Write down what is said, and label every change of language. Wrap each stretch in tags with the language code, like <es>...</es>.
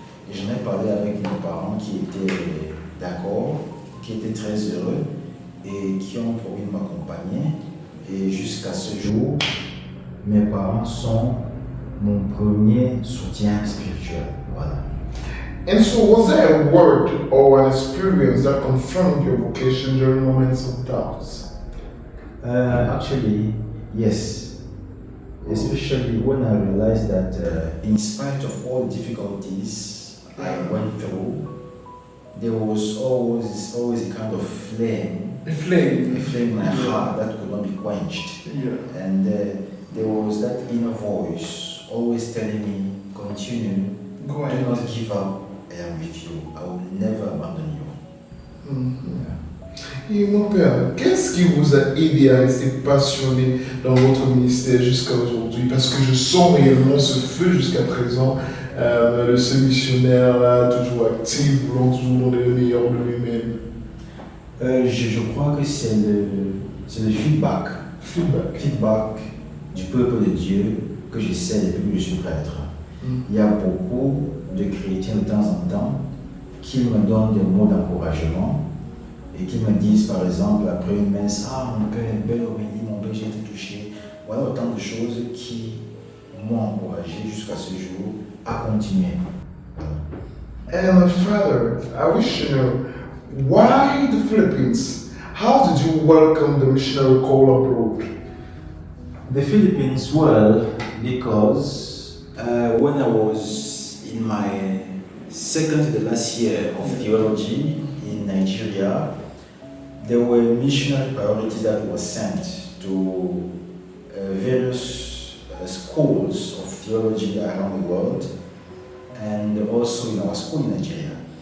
<fr>Et j'en ai parlé avec mes parents qui étaient d'accord, qui étaient très heureux et qui ont promis de m'accompagner. Et jusqu'à ce jour, mes parents sont mon premier soutien spirituel. Voilà.</fr> <en>And so, was there a word or an experience that confirmed your vocation during moments of doubts? Actually, yes. Especially when I realized that in spite of all difficulties I went through, there was always a kind of flame. A flame. A flame in my heart that could not be quenched. Yeah. And there was that inner voice always telling me, continue, Go do ahead. not give up, I am with you, I will never abandon you. Yeah.</en> <fr>Et mon père, qu'est-ce qui vous a aidé à rester passionné dans votre ministère jusqu'à aujourd'hui? Parce que je sens réellement ce feu jusqu'à présent ce missionnaire-là, toujours actif, voulant toujours donner le meilleur de lui-même? Je crois que c'est le feedback. Feedback du peuple de Dieu que j'essaie depuis que je suis prêtre. Il y a beaucoup de chrétiens de temps en temps qui me donnent des mots d'encouragement et qui me disent par exemple après une messe: ah mon père, belle homélie, mon père, j'ai été touché. Voilà autant de choses qui m'ont encouragé jusqu'à ce jour à continuer.</fr> <en>And Father, I wish to know, why the Philippines? How did you welcome the missionary call abroad? The Philippines, well, because when I was in my second to the last year of theology in Nigeria, there were missionary priorities that were sent to various schools of theology around the world, and also in our school in Nigeria.</en>